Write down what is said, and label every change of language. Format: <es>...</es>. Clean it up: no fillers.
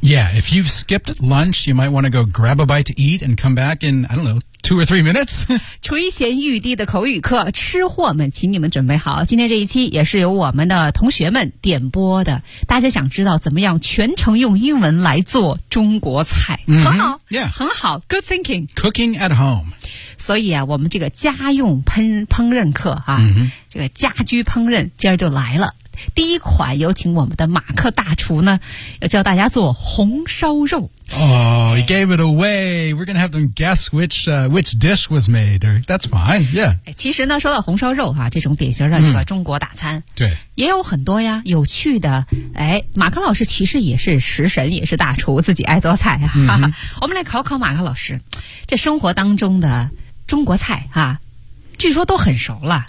<en>Yeah, if you've skipped lunch, you might want to go grab a bite to eat and come back in, I don't know, 2 or 3 minutes.</en> <zh>垂涎欲滴的口语课，吃货们请你们准备好，今天这一期也是由我们的同学们点播的，大家想知道怎么样全程用英文来做中国菜、 mm-hmm. 很好、 yeah. 很好</zh> <en>good thinking cooking at home</en> <zh>所以啊，我们这个家用烹饪课、啊 mm-hmm. 这个家居烹饪今儿就来了，第一款有请我们的马克大厨呢要教大家做红烧肉。</zh> <en>Oh, he gave it away. We're going to have them guess which dish was made. That's fine, yeah.</en> <zh>其实呢，说到红烧肉啊，这种典型的这个中国大餐、嗯、对，也有很多呀，有趣的。哎，马克老师其实也是食神，也是大厨，自己爱做菜啊、嗯、我们来考考马克老师，这生活当中的中国菜啊，据说都很熟了。</zh>